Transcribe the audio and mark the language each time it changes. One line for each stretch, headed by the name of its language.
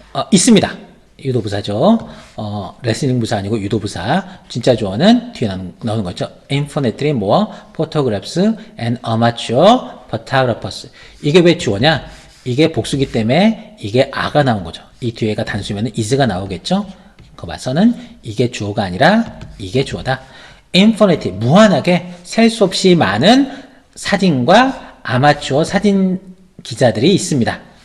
Korean: 있습니다. 유도부사죠. 레슬링 부사 아니고 유도부사. 진짜 주어는 뒤에 나오는 거죠.
English: Infinitely more photographs and amateur photographers.
Korean: 이게 왜 주어냐? 이게 복수기 때문에 이게 아가 나온 거죠. 이 뒤에가 단수면 is가 나오겠죠. 그 봐서는 이게 주어가 아니라 이게 주어다. Infinity, 무한하게 셀 수 없이 많은 사진과 아마추어 사진 기자들이 있습니다.